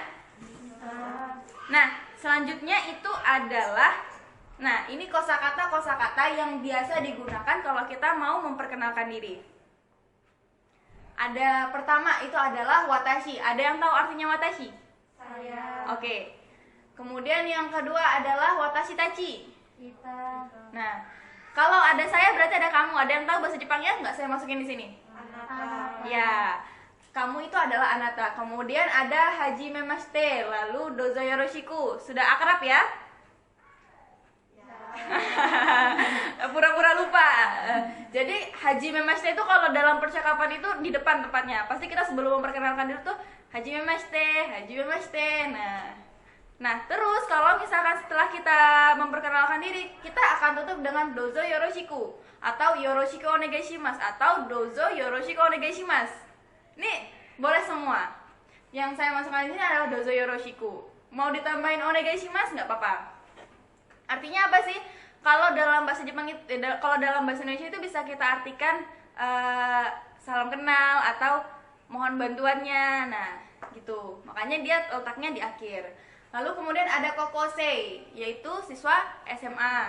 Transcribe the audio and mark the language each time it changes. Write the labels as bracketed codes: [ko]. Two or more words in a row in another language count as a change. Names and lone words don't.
[id] Nah, selanjutnya itu adalah, nah ini kosakata yang biasa digunakan kalau kita mau memperkenalkan diri. Ada pertama itu adalah watashi. Ada yang tahu artinya watashi? Saya. Oke. Kemudian yang kedua adalah [ja] 私たち. [id] Kita. Nah, kalau ada saya berarti ada kamu. Ada yang tahu bahasa Jepangnya? Nggak saya masukin di sini. Anata. Ya, kamu itu adalah anata. Kemudian ada [ja] はじめまして, [id] lalu [ja] どうぞよろしく. [id] Sudah akrab ya? Pura-pura lupa. Jadi [ja] はじめまして [id] itu kalau dalam percakapan itu di depan tepatnya. Pasti kita sebelum memperkenalkan diri tuh [ja] はじめまして、はじめまして. [id] Nah, terus kalau misalkan setelah kita memperkenalkan diri, kita akan tutup dengan [ja] どうぞよろしく [id] atau [ja] よろしくお願いします [id] atau [ja] どうぞよろしくお願いします. [id] Ini boleh semua. Yang saya masukkan di sini adalah [ja] どうぞよろしく. [id] Mau ditambahin onegaishimasu nggak apa-apa. Artinya apa sih? Kalau dalam bahasa Jepang itu, kalau dalam bahasa Indonesia itu bisa kita artikan salam kenal atau mohon bantuannya. Nah, gitu. Makanya dia letaknya di akhir. Lalu kemudian ada kokosei, yaitu siswa SMA.